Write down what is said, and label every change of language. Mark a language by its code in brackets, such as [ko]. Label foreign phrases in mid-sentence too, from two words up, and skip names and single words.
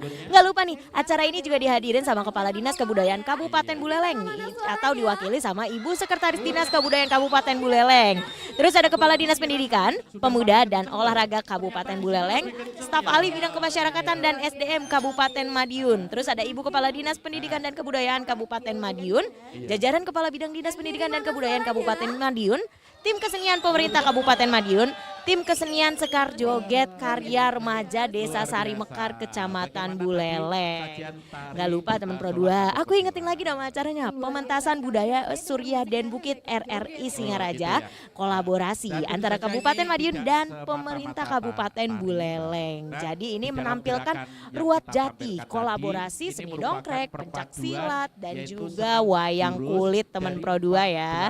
[id] Nggak lupa nih, acara ini juga dihadirin sama Kepala Dinas Kebudayaan Kabupaten Buleleng atau diwakili sama Ibu Sekretaris Dinas Kebudayaan Kabupaten Buleleng. Terus ada Kepala Dinas Pendidikan, Pemuda dan Olahraga Kabupaten Buleleng, staf ahli bidang kemasyarakatan dan SDM Kabupaten Madiun. Terus ada Ibu Kepala Dinas Pendidikan dan Kebudayaan Kabupaten Madiun, jajaran Kepala Bidang Dinas Pendidikan dan Kebudayaan Kabupaten Madiun, tim kesenian pemerintah Kabupaten Madiun, tim kesenian Sekar Joget Karya Remaja Desa Sari Mekar Kecamatan Buleleng. Gak lupa teman Pro 2, aku ingetin lagi nama acaranya, Pementasan Budaya Surya Den Bukit RRI Singaraja, kolaborasi antara Kabupaten Madiun dan pemerintah Kabupaten Buleleng. Jadi ini menampilkan ruat jati, kolaborasi seni dongkrek, pencak silat dan juga wayang kulit teman Pro 2 ya.